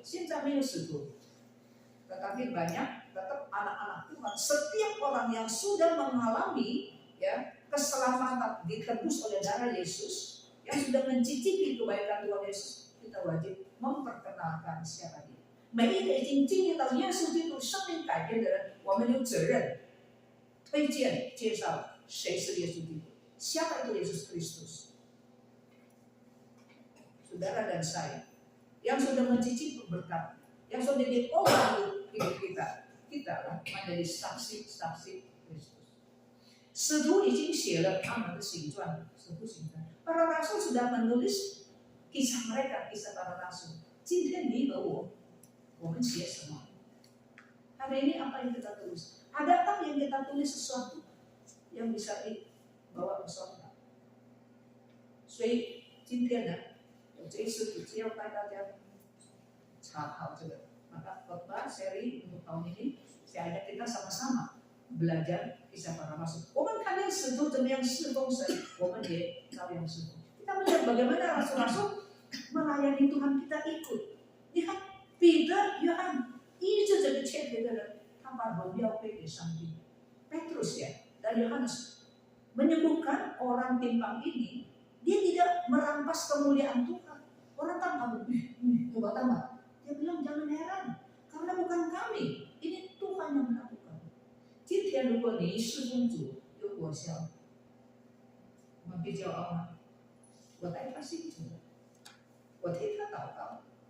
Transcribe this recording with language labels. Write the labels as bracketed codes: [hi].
[zh] 现在没有使徒。 [id] Tetapi banyak tetap anak-anak Tuhan. Setiap orang yang sudah mengalami ya keselamatan ditebus oleh darah Yesus, yang sudah mencicipi kebaikan Tuhan Yesus, kita wajib memperkenalkan siapa dia. [zh] 每一个已经经历到耶稣基督生命改变的人，我们有责任推荐介绍谁是耶稣基督。 [id] Siapa itu Yesus Kristus? Saudara dan saya yang sudah mencicipi berkat, yang sudah diubah hidup kita, kita lah menjadi saksi-saksi Kristus. [zh] 使徒已经写了他们的行传，使徒行传。 [id] Para rasul sudah menulis kisah mereka, kisah para rasul. [zh] 今天你和我们写什么？ [id] Hari ini apa yang kita tulis? Adakah yang kita tulis sesuatu yang bisa dibawa ke surga? [zh] 所以今天呢，我这一次只要带大家查考这个。 [id] Maka khotbah seri untuk tahun ini saya ajak kita sama-sama belajar kisah para rasul. [zh] 我们看见使徒怎么样侍奉神，我们也照样侍奉。 [id] Kita melihat bagaimana rasul-rasul melayani Tuhan, kita ikut. [zh] Lihat Peter, Yohan, 医治这个欠赔的人，他把荣耀归给上帝。 [id] Petrus ya dan Yohanes menyembuhkan orang timpang ini. Dia tidak merampas kemuliaan Tuhan. Orang kan kamu, obat-obat. Dia bilang jangan heran, karena bukan kami, ini Tuhan yang melakukan. [zh] 今天如果你侍奉主有果效，我们必骄傲吗？我带他信主，我替他祷告。